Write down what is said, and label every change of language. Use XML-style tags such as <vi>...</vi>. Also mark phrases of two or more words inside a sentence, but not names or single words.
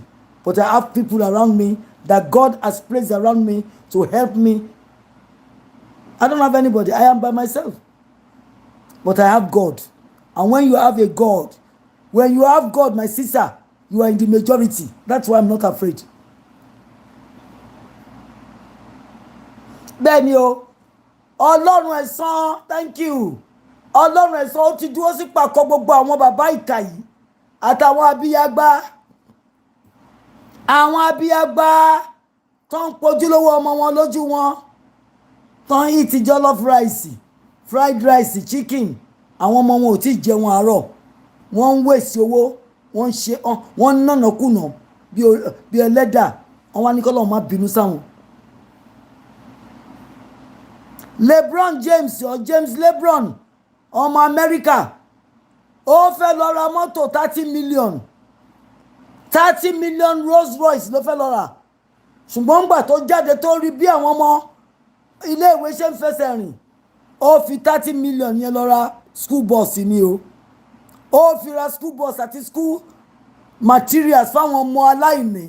<en>But I have people around me that God has placed around me to help me. I don't have anybody. I am by myself. But I have God. And when you have a God, my sister, you are in the majority. That's why I'm not afraid.</en> <yo>Bẹ́ẹ̀ni o, Ọlọ́run ẹ̀san,</yo> <en>thank you.</en> <yo>Ọlọ́run ẹ̀san ó ti dúró sí pàkọ́ gbogbo àwọn bàbá ìkà yìí àtàwọn abíyágbá. Àwọn abíyágbá tó ń pojúlówó ọmọ wọn lójú wọn. Tó ń</yo> <en>eat jollof rice, fried rice, chicken.</en> <yo>Àwọn ọmọ wọn ò tí jẹun àárọ̀. Wọ́n ń waste owó, wọ́n ń nànàkúnà. bí ẹlẹ́dà wọ́n wá ní kọ́lọ́run má bínú sáwọn. LeBron James or James LeBron ọmọ Amẹ́ríkà ó fẹ́ lọ ra mọ́tò 30 million Rolls Royce ló fẹ́ lọ rà ṣùgbọ́n ńgbà tó jáde tó rí bí àwọn ọmọ iléèwé ṣe ń fẹsẹ̀ rìn ó fi 30 million yẹn lọ ra</yo> <en>school bus</en> <yo>ni o ó fi ra</yo> <en>school bus</en> <yo>àti</yo> <en>school materials</en> <yo>fáwọn ọmọ aláìní.</yo>